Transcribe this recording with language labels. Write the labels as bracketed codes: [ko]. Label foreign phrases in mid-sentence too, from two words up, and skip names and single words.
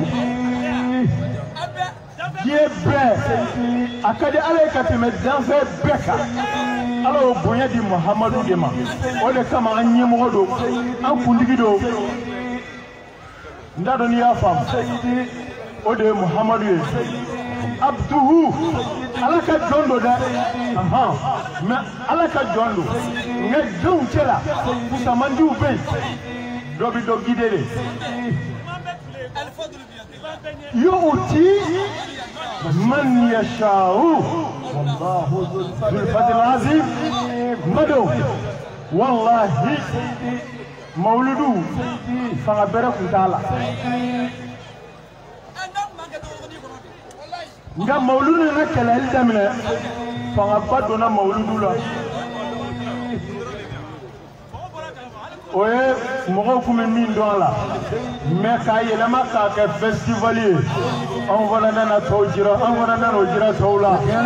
[bm] diɲɛ bɛɛ a ka di Ala ye ka tɛmɛ danfɛn bɛɛ kan Ala y'o bonya di Muhammadu de ma o de kama an ɲɛmɔgɔ don an kuntigi don n t'a dɔn n'i y'a faamu o de ye Muhammadu ye abduhu Ala ka jɔn don dɛ mais Ala ka jɔn don nka jɔnw cɛla kusamandiw bɛ yen dɔ bɛ dɔ guider de [ar] يؤتي من يشاء والله ذو الفضل العظيم [bm] mado wallahi mawludu fanga bɛrɛ kun t'a la nka mawludu nana kɛlɛli daminɛ fangaba donna mawludu la o ye mɔgɔw kun bɛ min dɔn a la mais k'a yɛlɛma k'a kɛ festival ye anw fana nana tɔw jira an fana nana o jira tɔw la